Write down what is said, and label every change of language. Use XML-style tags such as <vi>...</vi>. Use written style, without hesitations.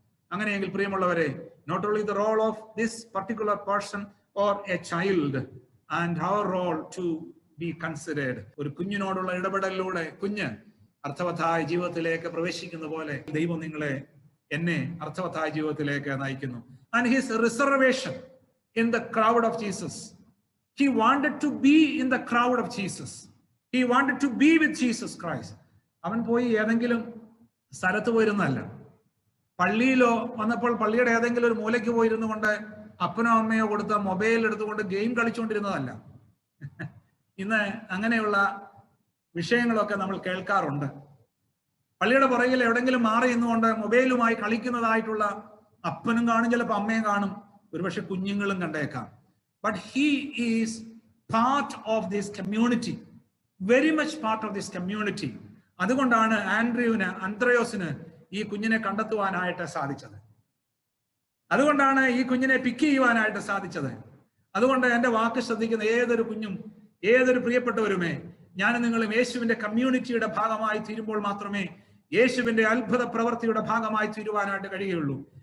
<ml>അങ്ങനെയെങ്കിൽ പ്രിയമുള്ളവരെ,</ml> <en>Not only the role of this particular person or a child and our role to be considered.</en> <ml>ഒരു കുഞ്ഞിനോടുള്ള ഇടപെടലിലൂടെ കുഞ്ഞ് അർത്ഥവത്തായ ജീവിതത്തിലേക്ക് പ്രവേശിക്കുന്ന പോലെ ദൈവം എന്നെ അർത്ഥവത്തായ ജീവിതത്തിലേക്ക് നയിക്കുന്നു.</ml> <en>And his reservation in the crowd of Jesus. He wanted to be in the crowd of Jesus. He wanted to be with Jesus Christ.</en> <ml>അവൻ പോയി ഏതെങ്കിലും സ്ഥലത്ത് പോയിരുന്നല്ല. പള്ളിയിലോ വന്നപ്പോൾ പള്ളിയുടെ ഏതെങ്കിലും ഒരു മൂലയ്ക്ക് പോയിരുന്നു കൊണ്ട് അപ്പനോ അമ്മയോ കൊടുത്ത മൊബൈൽ എടുത്തുകൊണ്ട് ഗെയിം കളിച്ചുകൊണ്ടിരുന്നതല്ല. ഇന്ന് അങ്ങനെയുള്ള വിഷയങ്ങളൊക്കെ നമ്മൾ കേൾക്കാറുണ്ട്. പള്ളിയുടെ പുറകിൽ എവിടെങ്കിലും മാറി നിന്നുകൊണ്ട് മൊബൈലുമായി കളിക്കുന്നതായിട്ടുള്ള അപ്പനും കാണും, ചിലപ്പോൾ അമ്മയും കാണും, ഒരുപക്ഷെ കുഞ്ഞുങ്ങളും കണ്ടേക്കാം.</ml> <en>But he is part of this community, very much part of this community.</en> <ml>അതുകൊണ്ടാണ് അന്ത്രയോസിന് ഈ കുഞ്ഞിനെ കണ്ടെത്തുവാനായിട്ട് സാധിച്ചത്. അതുകൊണ്ടാണ് ഈ കുഞ്ഞിനെ പിക്ക് ചെയ്യുവാനായിട്ട് സാധിച്ചത്. അതുകൊണ്ട് എൻ്റെ വാക്ക് ശ്രദ്ധിക്കുന്ന ഏതൊരു കുഞ്ഞും ഏതൊരു പ്രിയപ്പെട്ടവരുമേ, ഞാൻ നിങ്ങളും യേശുവിന്റെ കമ്മ്യൂണിറ്റിയുടെ ഭാഗമായി തീരുമ്പോൾ മാത്രമേ യേശുവിന്റെ അത്ഭുത പ്രവൃത്തിയുടെ ഭാഗമായി തീരുവാനായിട്ട് കഴിയുകയുള്ളൂ.</ml>